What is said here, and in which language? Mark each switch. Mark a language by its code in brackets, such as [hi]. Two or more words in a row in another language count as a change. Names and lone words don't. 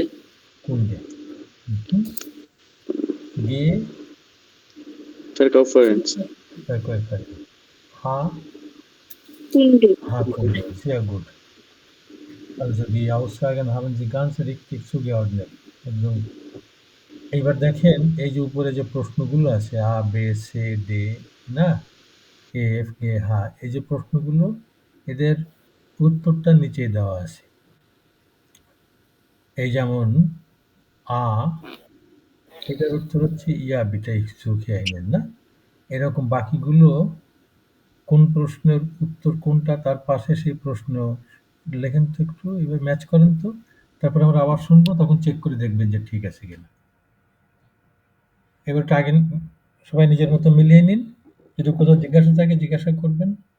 [de] Kunde. G. Verkäuferin. Verkäuferin. H. Kunde. Kunde. Sehr gut. Also die Aussagen haben Sie ganz richtig zugeordnet. [bn] একদম এইবার দেখেন এই যে উপরে যে প্রশ্নগুলো আছে আ বে সে ডে না এফ গে হা এই যে প্রশ্নগুলো এদের উত্তরটা নিচে দেওয়া আছে এই যেমন আ এটার উত্তর হচ্ছে [de] Ja bitte suche einen [bn] না এরকম বাকিগুলো কোন প্রশ্নের উত্তর কোনটা তার পাশে সেই প্রশ্ন লেখেন তো একটু এবার ম্যাচ করেন তো তারপরে আমরা আবার শুনবো তখন চেক করে দেখবেন যে ঠিক আছে কিনা এবার আগে সবাই নিজের মতো মিলিয়ে নিন যদি কোথাও জিজ্ঞাসা থাকে জিজ্ঞাসা করবেন